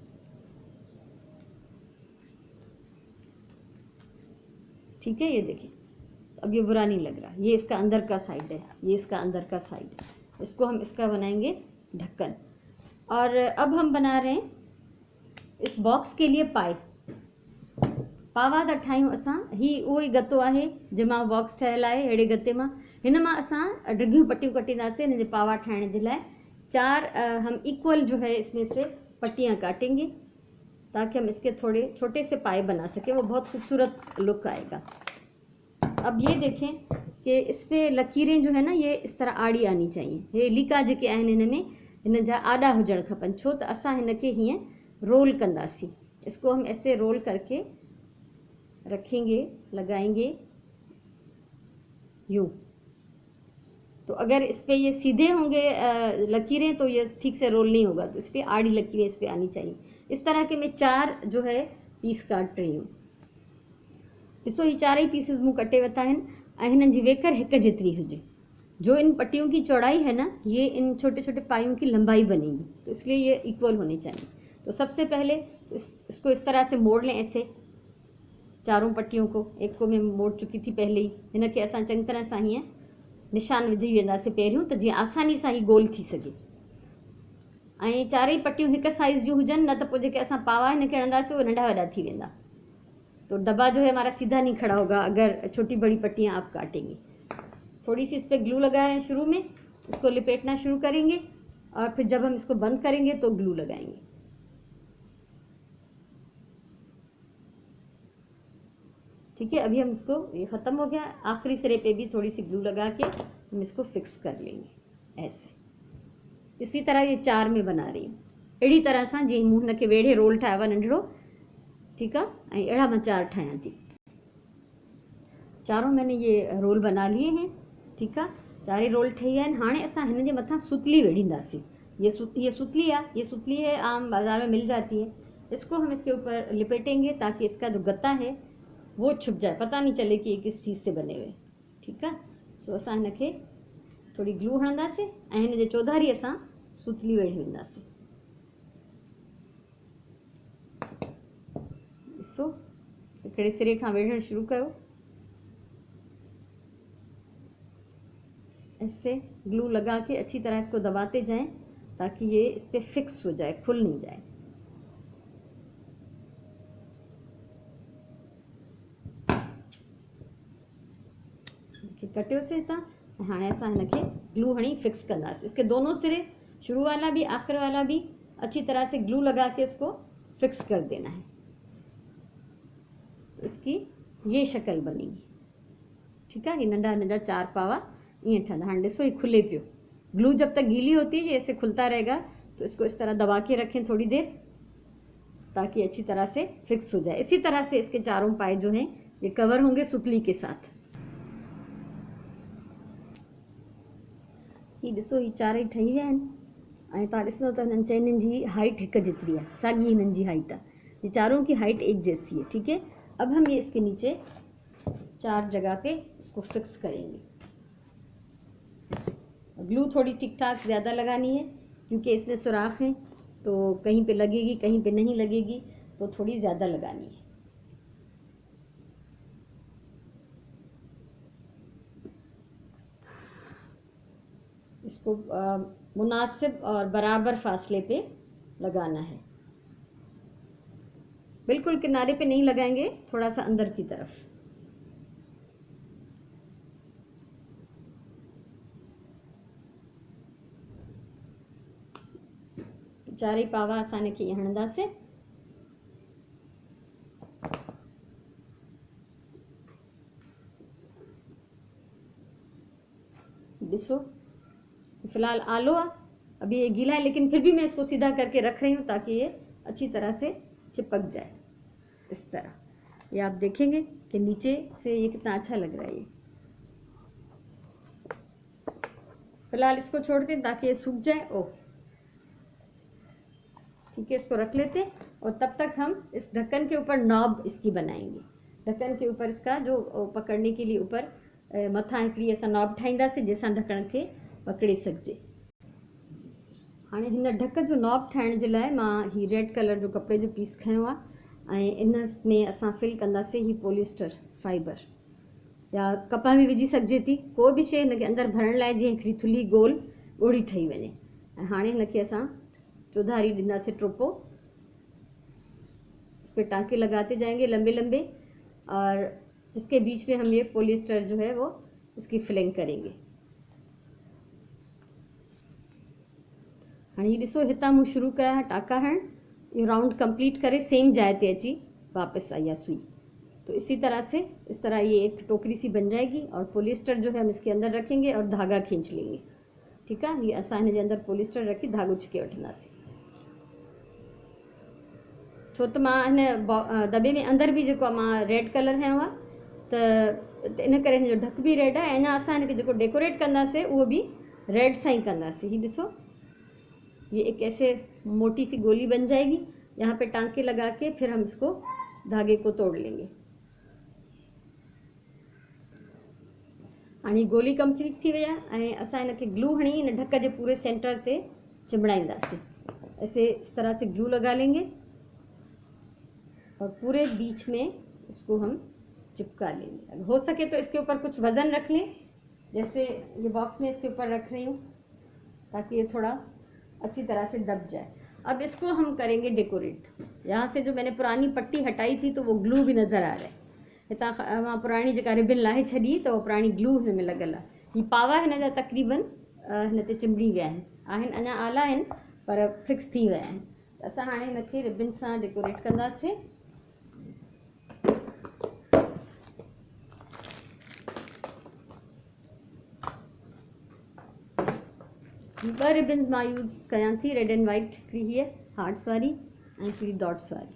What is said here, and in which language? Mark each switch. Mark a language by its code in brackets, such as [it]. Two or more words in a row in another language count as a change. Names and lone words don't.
[hi] ठीक है, ये देखिए, अब ये बुरा नहीं लग रहा। ये इसका अंदर का साइड है, ये इसका अंदर का साइड है। इसको हम इसका बनाएंगे ढक्कन। और अब हम बना रहे हैं इस बॉक्स के लिए पाए। [sd] पावा था ठाहियूं असां। ही उहो ई गतो आहे जंहिंमां बॉक्स ठहियल आहे। अहिड़े गते मां हिन मां असां डिघियूं पट्टियूं कटींदासीं हिन जे पावा ठाहिण जे लाइ। [hi] 4 हम इक्वल जो है इसमें से पट्टियाँ काटेंगे ताकि हम इसके थोड़े छोटे से पाए बना सकें, वो बहुत खूबसूरत लुक आएगा। अब ये देखें कि इस पे लकीरें जो है ना, ये इस तरह आड़ी आनी चाहिए। [sd] ये लीका जेके आहिनि हिन में, हिन जा आड़ा हुजण खपनि, छो त असां हिनखे हीअं रोल कंदासीं। [hi] इसको हम ऐसे रोल करके रखेंगे, लगाएंगे यूँ। तो अगर इस पे ये सीधे होंगे लकीरें तो ये ठीक से रोल नहीं होगा, तो इस पर आड़ी लकीरें इस पर आनी चाहिए। इस तरह के मैं 4 जो है पीस काट रही हूँ। [sd] ॾिसो, ही 4 पीसिस मूं कटे वरिता आहिनि ऐं हिननि जी वेकर हिक जेतिरी हुजे। [hi] जो इन पट्टियों की चौड़ाई है ना, ये इन छोटे छोटे पायों की लंबाई बनेगी, तो इसलिए ये इक्वल होने चाहिए। तो सबसे पहले इसको इस तरह से मोड़ लें, ऐसे चारों पट्टियों को। एक को मैं मोड़ चुकी थी पहले ही। [sd] हिनखे असां चङी तरह सां हीअं निशान विझी वेंदासीं पहिरियों, त जीअं आसानी सां ही गोल थी सघे। ऐं 4 पट्टियूं हिक साइज़ जूं हुजनि, न त पोइ जेके असां पावा हिनखे हणंदासीं उहे नंढा वॾा थी वेंदा। [hi] तो डब्बा जो है हमारा सीधा नहीं खड़ा होगा अगर छोटी बड़ी पट्टियाँ आप काटेंगे। थोड़ी सी इस पर ग्लू लगा है शुरू में, इसको लिपेटना शुरू करेंगे और फिर जब हम इसको बंद करेंगे तो ग्लू लगाएंगे। ठीक है, अभी हम इसको, ये ख़त्म हो गया। आखिरी सिरे पे भी थोड़ी सी ग्लू लगा के हम इसको फिक्स कर लेंगे ऐसे। इसी तरह ये 4 में बना रही हूँ, [sd] अहिड़ी तरह सां जीअं मूं हिनखे वेढ़े रोल ठाहियो आहे नंढिड़ो। [hi] ठीक है, [sd] ऐं अहिड़ा मां 4 ठाहियां थी। [hi] चारों मैंने ये रोल बना लिए हैं। ठीक है, [sd] 4 रोल ठही विया आहिनि। हाणे असां हिन जे मथां सुतली वेढ़ींदासीं। [hi] ये सुतली है, ये सुतली है, आम बाज़ार में मिल जाती है। इसको हम इसके ऊपर लिपेटेंगे ताकि इसका जो गत्ता है वो छुप जाए, पता नहीं चले कि ये किस चीज़ से बने हुए। ठीक है, [sd] सो असां हिनखे थोड़ी ग्लू हणंदासीं ऐं हिन जे चौधारी असां सुतली वेढ़ी वेंदासीं। ॾिसो, हिकिड़े सिरे खां वेढ़ण शुरू कयो, [hi] ऐसे ग्लू लगा के अच्छी तरह इसको दबाते जाएं ताकि ये इस पर फिक्स हो जाए, खुल नहीं जाए। [sd] कटियो से हितां हाणे असां हिनखे ग्लू हणी फिक्स कंदासीं। [hi] इसके दोनों सिरे, शुरू वाला भी आखिर वाला भी, अच्छी तरह से ग्लू लगा के इसको फिक्स कर देना है। तो इसकी ये शक्ल बनेगी। ठीक है, [sd] ये नंढा नंढा 4 पावा ईअं ठहंदा। हाणे ॾिसो, ये खुले पियो। [hi] ग्लू जब तक गीली होती है ये ऐसे खुलता रहेगा, तो इसको इस तरह दबा के रखें थोड़ी देर, ताकि अच्छी तरह से फिक्स हो जाए। इसी तरह से इसके चारों पाए जो हैं ये कवर होंगे सुतली के साथ। [sd] ये ॾिसो, ये चारई ठही विया आहिनि। ऐं तव्हां ॾिसंदव त हिननि चइनिनि जी हाइट हिक जेतिरी आहे, साॻी हिननि जी हाइट आहे। [hi] ये चारों की हाइट एक जैसी है। ठीक है, अब हम ये इसके नीचे 4 जगह पे इसको फिक्स करेंगे। ग्लू थोड़ी ठीक ठाक ज़्यादा लगानी है, क्योंकि इसमें सुराख हैं, तो कहीं पे लगेगी कहीं पे नहीं लगेगी, तो थोड़ी ज़्यादा लगानी है। इसको मुनासिब और बराबर फासले पे लगाना है। बिल्कुल किनारे पे नहीं लगाएंगे, थोड़ा सा अंदर की तरफ। [sd] चारई पावा असां हिनखे ईअं हणंदासीं। ॾिसो, [hi] फिलहाल आलो है, अभी ये गीला है, लेकिन फिर भी मैं इसको सीधा करके रख रही हूँ ताकि ये अच्छी तरह से चिपक जाए। इस तरह ये आप देखेंगे कि नीचे से ये कितना अच्छा लग रहा है। ये फिलहाल इसको छोड़ते हैं ताकि ये सूख जाए। ओह, ठीक है, इसको रख लेते हैं। और तब तक हम इस ढक्कन के ऊपर नॉब इसकी बनाएंगे। ढक्कन के ऊपर इसका जो पकड़ने के लिए ऊपर [sd] मथा हिकिड़ी असां नॉब ठाहींदासीं, जंहिंसां ढक्कन खे पकड़े सघिजे। हाणे हिन ढक जो नॉब ठाहिण जे लाइ मां ही [en] red colour [sd] जो कपिड़े जो पीस खयो आहे, ऐं इन में असां फिल कंदासीं ही [en] polyester fiber, [sd] या कपह में विझी सघिजे थी। कोई बि शइ हिनखे अंदरि भरण लाइ जीअं हिकिड़ी थुल्ही गोल ॻोढ़ी ठही वञे। ऐं हाणे हिनखे असां चौधारी ॾींदासीं टोपो। [hi] इस पर टाँके लगाते जाएंगे लंबे लंबे, और इसके बीच में हम ये पॉलिस्टर जो है वो इसकी फिलिंग करेंगे। [sd] हाँ, ये ॾिसो, हितां मूं शुरू कया टाँका हण, ये [en] round complete [sd] करे सेम जाइ ते अची वापस आई है सुई। [hi] तो इसी तरह से इस तरह ये एक टोकरी सी बन जाएगी, और पॉलिस्टर जो है हम इसके अंदर रखेंगे और धागा खींच लेंगे। ठीक है, [sd] ये असां हिन जे अंदर पॉलिस्टर रखी धागो छिके वठंदासीं। छो त मां हिन दॿे में अंदरि बि जेको मां [en] red color [sd] हयो आहे, त इन करे हिन जो ढक बि रेड आहे। ऐं अञा असां हिनखे जेको डेकोरेट कंदासीं उहो बि रेड सां ई कंदासीं। ही ॾिसो, [hi] ये एक ऐसे मोटी सी गोली बन जाएगी। यहाँ पे टांके लगा के फिर हम इसको धागे को तोड़ लेंगे। [sd] हाणे गोली कंप्लीट थी वई आहे, ऐं असां हिनखे ग्लू हणी इन ढक जे पूरे सेंटर ते चिमड़ाईंदासीं। [hi] ऐसे इस तरह से ग्लू लगा लेंगे और पूरे बीच में इसको हम चिपका लेंगे। हो सके तो इसके ऊपर कुछ वज़न रख लें, जैसे ये बॉक्स में इसके ऊपर रख रही हूँ, ताकि ये थोड़ा अच्छी तरह से दब जाए। अब इसको हम करेंगे डेकोरेट। यहाँ से जो मैंने पुरानी पट्टी हटाई थी तो वो ग्लू भी नज़र आ रहा है। [sd] हितां मां पुरानी जेका रिबिन लाहे छॾी, त उहो पुरानी ग्लू हिन में लॻल आहे। ही पावा हिन जा तक़रीबन हिन ते चिंबड़ी विया आहिनि, अञा आला आहिनि पर फिक्स थी विया आहिनि। त असां हाणे हिनखे रिबिन सां डेकोरेट कंदासीं। ॿ रिबिन्स मां यूज़ कयां थी, [en] red and white, [sd] हिकिड़ी हीअ हार्ट्स वारी ऐं हिकिड़ी डॉट्स वारी।